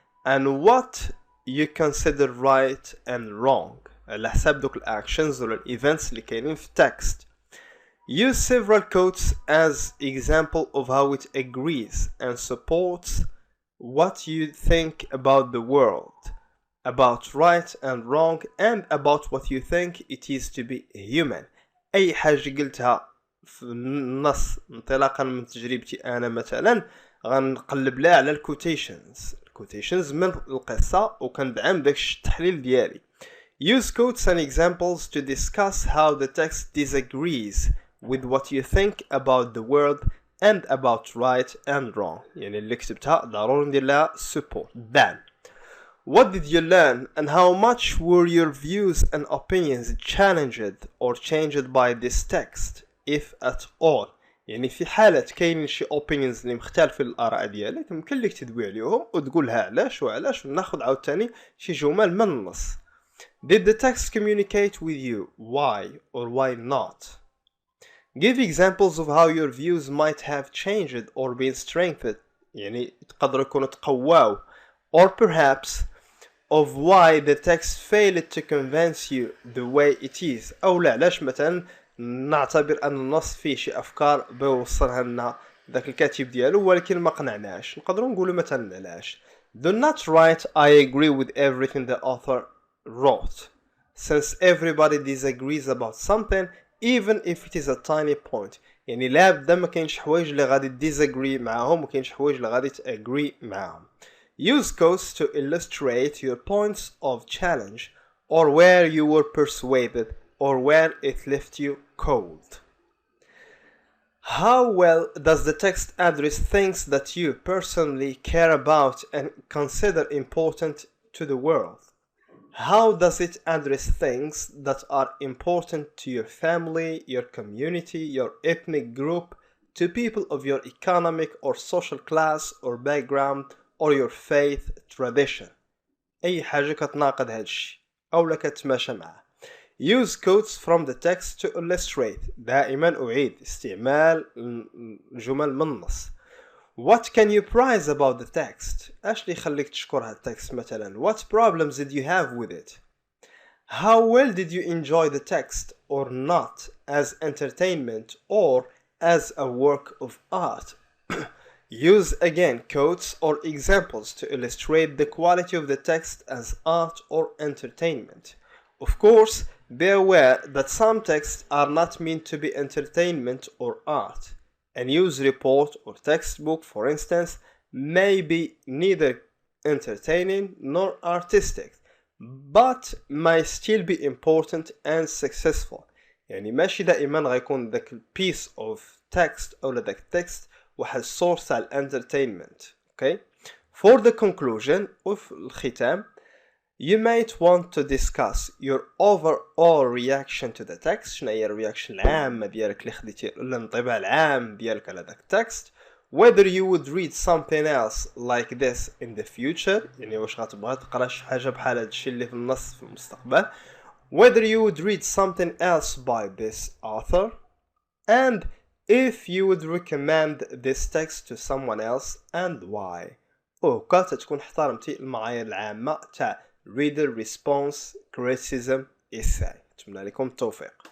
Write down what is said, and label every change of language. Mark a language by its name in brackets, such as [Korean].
[English] And what you consider right and wrong [Arabic] على حساب دوك الاكشنز ولا الايفنتس اللي كاينين في التكست. [English] Use several quotes as example of how it agrees and supports what you think about the world, about right and wrong and about what you think it is to be human. [Arabic] أي حاجة قلتها في النص انطلاقا من تجربتي أنا مثلا غنقلب لها على الكوتيشنز من القصة وكندعم داك التحليل ديالي. [English] Use quotes and examples to discuss how the text disagrees with what you think about the world and about right and wrong. [Arabic] يعني اللي كتبتها ضروري ندير لها support دعم. [English] What did you learn and how much were your views and opinions challenged or changed by this text if at all؟ [Arabic] يعني في حالة كاين شي opinions اللي مختلفين الآراء ديالك يمكن لك تدوي عليهم وتقولها علاش وعلاش وناخد عاوتاني شي جمل من النص. [English] Did the text communicate with you? Why or why not? Give examples of how your views might have changed or been strengthened. [Arabic] يعني تقدر يكونوا تقواو. [English] Or perhaps of why the text failed to convince you the way it is. [Arabic] أو لا علاش مثلا نعتبر أن النص فيه شي أفكار بيوصلها لنا ذاك الكاتب ديالو ولكن ما قنعناش. نقدروا نقولوا مثلا علاش. [English] Do not write I agree with everything the author wrote, since everybody disagrees about something even if it is a tiny point. [Arabic] يعني لابد ما كاينش حوايج اللي غادي disagree معاهم وكاينش حوايج اللي غادي agree معاهم. [English] Use quotes to illustrate your points of challenge or where you were persuaded or where it left you cold. How well does the text address things that you personally care about and consider important to the world؟ How does it address things that are important to your family, your community, your ethnic group, to people of your economic or social class or background or your faith tradition. [Arabic] أي حاجة كتناقض هادشي أو لا كتماشى معاه. [English] Use quotes from the text to illustrate. [Arabic] دائما أعيد استعمال الجمل من النص. [English] What can you praise about the text? [Arabic] اش اللي يخليك تشكر هاد التكست مثلا؟ [English] What problems did you have with it? How well did you enjoy the text or not as entertainment or as a work of art? Use again quotes or examples to illustrate the quality of the text as art or entertainment. Of course, be aware that some texts are not meant to be entertainment or art. A news report or textbook, for instance, may be neither entertaining nor artistic, but may still be important and successful. [Arabic] يعني ماشي دائما غيكون ذاك piece of text أو ذاك text واحد source تاع entertainment. [English] Okay? For the conclusion [Arabic] وفي الختام, [English] you might want to discuss your overall reaction to the text. [Arabic] شنو هي الرياكشن العامة ديالك اللي خديتي الانطباع العام ديالك على ذاك التكست. [English] Whether you would read something else like this in the future, [Arabic] يعني واش غتبغى تقرا شي حاجة بحال هادشي اللي في النص في المستقبل. [English] Whether you would read something else by this author, and if you would recommend this text to someone else and why. [Arabic] وكا تكون احترمتي المعايير العامة تاع reader response criticism essay. أتمنى لكم التوفيق.